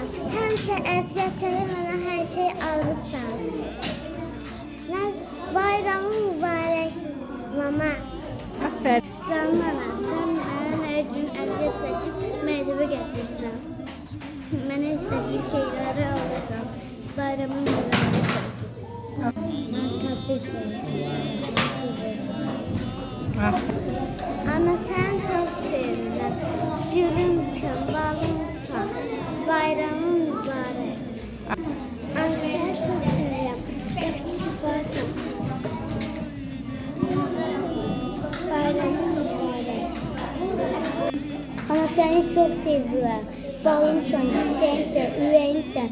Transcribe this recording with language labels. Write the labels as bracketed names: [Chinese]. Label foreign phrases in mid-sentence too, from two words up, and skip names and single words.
[Azerbaijani] Həmişə əziyyət çəkib mənə hər şey alırsan. Bayramın mübarək, mama. Aferin. Canım anam, [Turkish] sen bana her gün [Azerbaijani] əziyyət çəkib məktəbə gətirirsən. Mənə istədiyim şeyləri alırsan. Bayramın mübarək olsun. [Turkish] Sen kardeşsin, seni seviyorum. Ana, sen çok seviyorum. [Azerbaijani] Gülümsən, balımsan. Bayramın mübarək. Ana, səni çox sevirəm. Yaxşı varsan. Bayramın mübarək. Ana, səni çox seviyorum. Balımsan, çiçeğimsən, ürəyimsən.